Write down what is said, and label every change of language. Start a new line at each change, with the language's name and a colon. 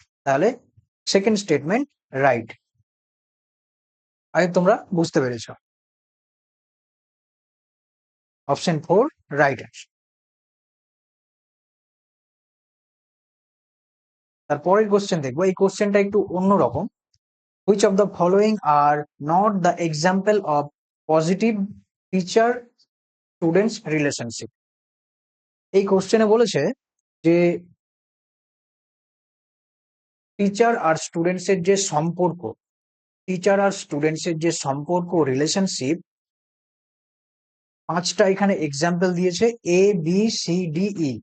Bangla: তাহলে
English: Second statement right.
Bangla: I তোমরা বুঝতে পেরেছো।
English: Option 4 right answer.
Bangla: তারপরের কোশ্চেন দেখবো, এই কোশ্চেনটা একটু অন্যরকম।
English: Which of the following are not the example of positive teacher students relationship?
Bangla: এই কোশ্চেনে বলেছে যে টিচার আর স্টুডেন্টস এর যে সম্পর্ক, টিচার আর স্টুডেন্টস এর যে সম্পর্ক রিলেশনশিপ, পাঁচটা এখানে এক্সাম্পল দিয়েছে A B C D E.